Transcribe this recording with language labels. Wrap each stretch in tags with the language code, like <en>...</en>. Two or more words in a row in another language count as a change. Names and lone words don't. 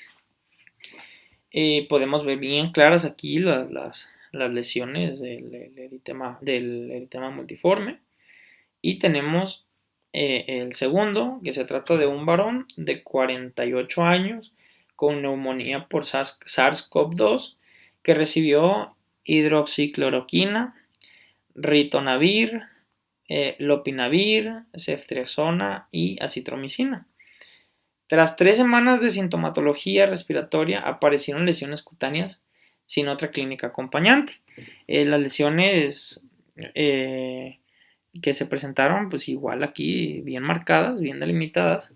<es>Podemos ver bien claras aquí las lesiones del eritema multiforme, y tenemos el segundo, que se trata de un varón de 48 años con neumonía por SARS-CoV-2 que recibió hidroxicloroquina, ritonavir, lopinavir, ceftriaxona y acitromicina. Tras 3 semanas de sintomatología respiratoria aparecieron lesiones cutáneas sin otra clínica acompañante. Las lesiones que se presentaron, pues igual aquí bien marcadas, bien delimitadas.</es>